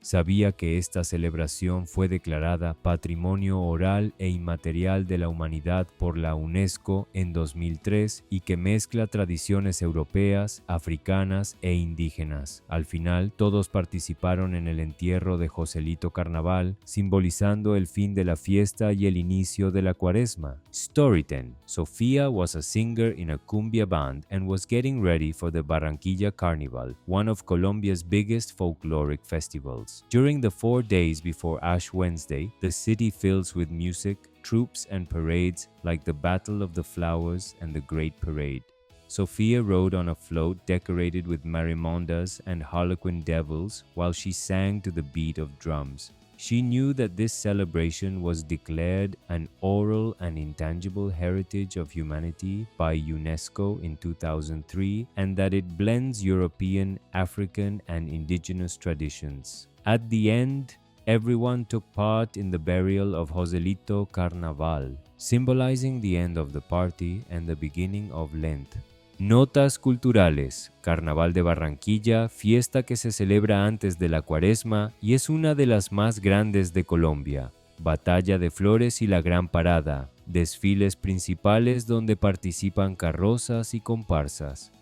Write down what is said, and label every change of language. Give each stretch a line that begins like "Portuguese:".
Spanish: Sabía que esta celebración fue declarada Patrimonio Oral e Inmaterial de la Humanidad por la UNESCO en 2003 y que mezcla tradiciones europeas, africanas e indígenas. Al final, todos participaron en el entierro de Joselito Carnaval, simbolizando el fin de la fiesta y el inicio de la Cuaresma.
English: Story 10. Sofía was a singer in a cumbia band and was getting ready for the Barranquilla Carnival, one of Colombia's biggest folkloric festivals. During the 4 days before Ash Wednesday, the city fills with music, troops, and parades like the Battle of the Flowers and the Great Parade. Sofía rode on a float decorated with marimondas and harlequin devils while she sang to the beat of drums. She knew that this celebration was declared an oral and intangible heritage of humanity by UNESCO in 2003 and that it blends European, African, and indigenous traditions. At the end, everyone took part in the burial of Joselito Carnaval, symbolizing the end of the party and the beginning of Lent.
Spanish: Notas culturales: Carnaval de Barranquilla, fiesta que se celebra antes de la Cuaresma y es una de las más grandes de Colombia. Batalla de Flores y la Gran Parada, desfiles principales donde participan carrozas y comparsas.